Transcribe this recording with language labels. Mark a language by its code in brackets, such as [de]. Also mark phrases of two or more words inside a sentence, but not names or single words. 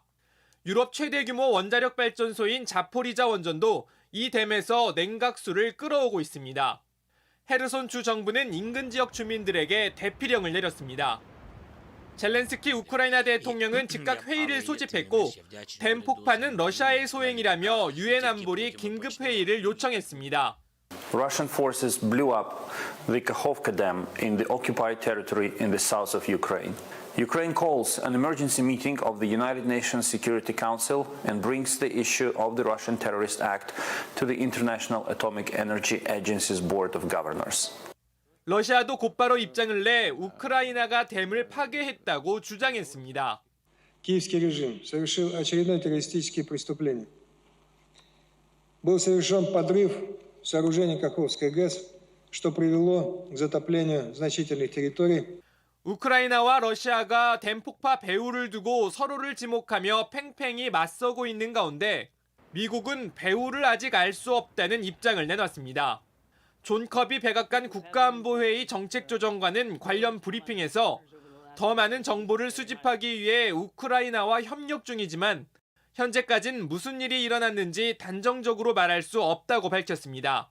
[ko] 유럽 최대 규모 원자력 발전소인 자포리자 원전도 이 댐에서 냉각수를 끌어오고 있습니다. 헤르손주 정부는 인근 지역 주민들에게 대피령을 내렸습니다. 젤렌스키 우크라이나 대통령은 즉각 회의를 소집했고 댐 폭파는 러시아의 소행이라며 유엔 안보리 긴급 회의를 요청했습니다. [en] Russian forces blew up the Kakhovka Dam in the occupied territory in the south of Ukraine. Ukraine calls an emergency meeting of the United Nations Security Council and brings the issue of the Russian terrorist act to the International Atomic Energy Agency's Board of Governors. [ko] 러시아도 곧바로 입장을 내 우크라이나가 댐을 파괴했다고 주장했습니다. [ru] Киевский режим совершил очередное террористическое преступление. Был совершен подрыв сооружений Каховской ГЭС, что привело к затоплению значительных территорий. [ko] 우크라이나와 러시아가 댐 폭파 배후를 두고 서로를 지목하며 팽팽히 맞서고 있는 가운데 미국은 배후를 아직 알 수 없다는 입장을 내놨습니다. 존 커비 백악관 국가안보회의 정책조정관은 관련 브리핑에서 더 많은 정보를 수집하기 위해 우크라이나와 협력 중이지만 현재까진 무슨 일이 일어났는지 단정적으로 말할 수 없다고 밝혔습니다.